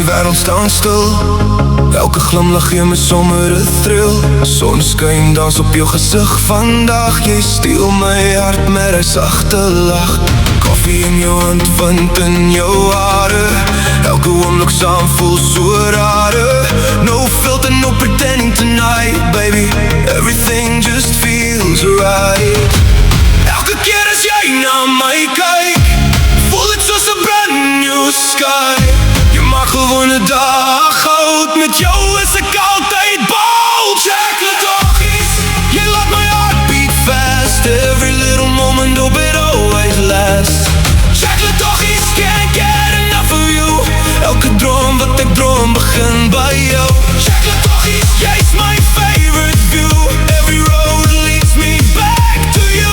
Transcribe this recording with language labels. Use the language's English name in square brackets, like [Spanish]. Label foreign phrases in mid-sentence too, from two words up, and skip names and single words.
[Afrikaans] wêreld staan stil. Elke glimlach gee my sommer 'n thrill. Sonskyn dans op jou gesig vandag. Jy steel my hart met 'n sagte lach. Koffie in jou hand, wind in jou hare. Elke oomblik saam voel so rare. [English] No filter, no pretending tonight, baby. Everything just feels right. [Afrikaans] Elke keer as jy na my kyk, voel dit soos 'n [English] brand new sky. [Afrikaans] Jy maak gewoon 'n dag goud. Met jou is ek altyd bold. Chocolate doggies, jy laat my [English] heart beat fast. Every little moment, hope it always lasts. Chocolate doggies, can't get enough of you. [Afrikaans] Elke droom wat ek droom begin by jou. Chocolate doggies, jy's my favorite view. [English] Every road leads me back to you.